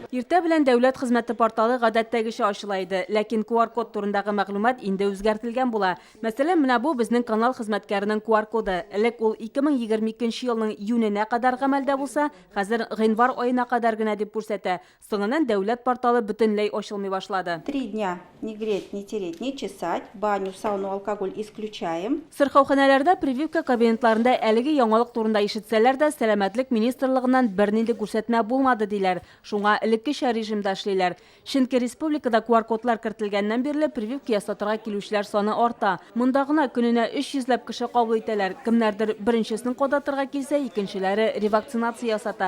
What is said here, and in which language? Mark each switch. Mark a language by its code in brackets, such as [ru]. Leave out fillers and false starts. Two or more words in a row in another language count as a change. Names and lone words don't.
[tt] Иртә белән дәүләт хезмәте порталы гадәттәгечә ачыла иде, ләкин QR-код турындагы мәгълүмат инде үзгәртелгән була. Мәсәлән, менә бу безнең канал хезмәткәренең QR-коды. Элек ул 2022 елның июненә кадәр гамәлдә булса, хәзер гыйнвар аена кадәр генә дип күрсәтә. Соңыннан дәүләт порталы бөтенләй ачылмый башлады. [ru] 3 дня не греть, не тереть, не чесать, баню, сауну, алкоголь исключаем. [tt] Сырхауханәләрдә прививка кабинетларында әлеге яңалык турында ишетсәләр дә, сәламәтлек министрлыгыннан бернинди күрсәтмә булмады диләр. Шуңа элеккечә режимда эшлиләр. Чөнки республикада QR-кодлар кертелгәннән бирле прививка ясатырга килүчеләр саны арта. Монда гына көненә 300 кеше кабул итәләр. Кемнәрдер беренчесен кадатырга килсә, икенчеләре ревакцинация ясата.